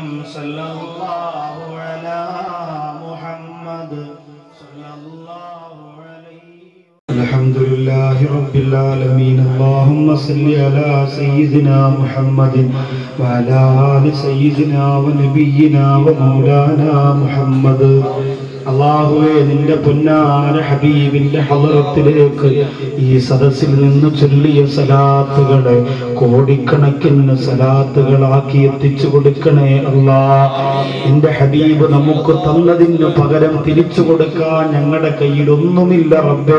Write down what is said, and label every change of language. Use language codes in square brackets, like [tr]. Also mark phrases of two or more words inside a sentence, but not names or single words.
[ar] صلى الله على محمد صلى الله عليه. الحمد لله رب العالمين. اللهم صل على سيدنا محمد وعلى آل سيدنا ونبينا ومولانا محمد. [ml] അല്ലാഹുവേ, നിന്റെ പൊന്നാന ഹബീബിന്റെ ഹളറത്തിലേക്ക് ഈ സദസ്സിൽ നിന്ന് ചൊല്ലിയ സലാത്തുകളെ കോടിക്കണക്കിന് സലാത്തുകളാക്കി എത്തിച്ചു കൊടുക്കണേ അല്ലാഹ്. നിന്റെ ഹബീബ് നമുക്ക് തന്നതിന് പകരം തിരിച്ചു കൊടുക്കാൻ ഞങ്ങളുടെ കയ്യിലൊന്നുമില്ല റബ്ബേ.